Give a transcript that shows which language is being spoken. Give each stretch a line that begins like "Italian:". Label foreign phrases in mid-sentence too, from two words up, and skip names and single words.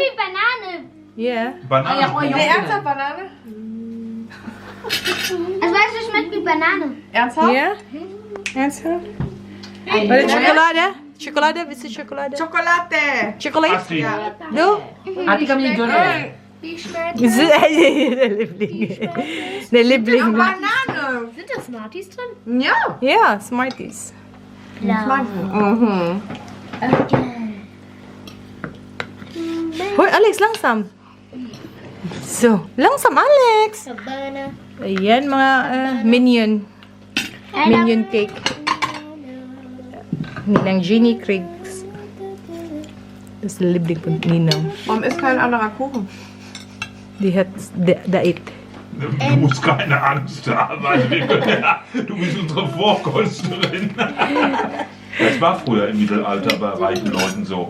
German: Wie Banane. Ja. Bananenkuchen. Nee, ernsthaft, Banane? Also weißt du, schmeckt wie Banane. Ernsthaft? Ja? Ernsthaft? Oder Schokolade? Schokolade? Willst du Schokolade? Schokolade! Schokolade? Asti. Du?
Filipino: Ati kami dyan eh.
German: Wie schmeckt Der Liebling. Der Liebling. Banane! Sind da Smarties drin? Ja! Ja, Smarties. Mhm. Hoy, Alex, langsam. So, langsam, Alex. Banane.
Filipino: Ayan, mga minion.
English: Minion cake.
German: Ninang Jenny kriegt. Das ist der Liebling von Ninang. Warum ist kein anderer Kuchen? Die hat Diät. Du musst keine Angst haben. Also du bist unsere Vorkosterin. Das war früher im Mittelalter bei reichen Leuten so.